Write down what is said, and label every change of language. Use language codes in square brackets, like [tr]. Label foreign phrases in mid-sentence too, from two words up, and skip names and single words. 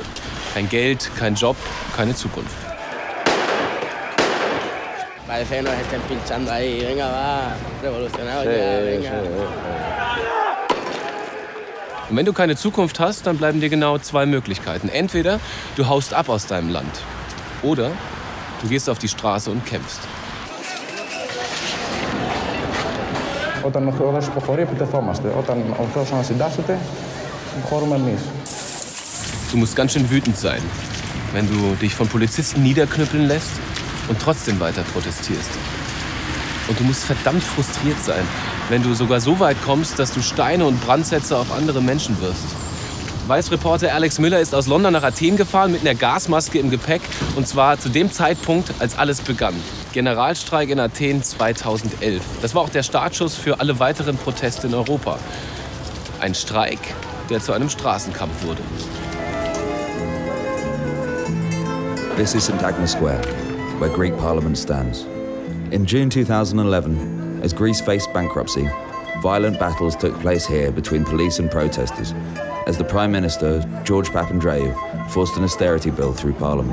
[de] Kein Geld, kein Job, keine Zukunft. Und wenn du keine Zukunft hast, dann bleiben dir genau zwei Möglichkeiten. Entweder du haust ab aus deinem Land oder du gehst auf die Straße und kämpfst. [el] Όταν ο Θεός υποχωρεί, επιτεθόμαστε. Όταν ο Θεός ανασυντάσσεται, υποχωρούμε εμείς. [de] Du musst ganz schön wütend sein, wenn du dich von Polizisten niederknüppeln lässt und trotzdem weiter protestierst. Und du musst verdammt frustriert sein, wenn du sogar so weit kommst, dass du Steine und Brandsätze auf andere Menschen wirfst. Vice-Reporter Alex Müller ist aus London nach Athen gefahren mit einer Gasmaske im Gepäck. Und zwar zu dem Zeitpunkt, als alles begann. Generalstreik in Athen 2011. Das war auch der Startschuss für alle weiteren Proteste in Europa. Ein Streik, der zu einem Straßenkampf wurde. [en] This is Syntagma Square, where Greek Parliament stands. In June 2011, as Greece faced bankruptcy, violent battles took place here between police and protesters, as the Prime Minister, George Papandreou, forced an austerity bill through Parliament.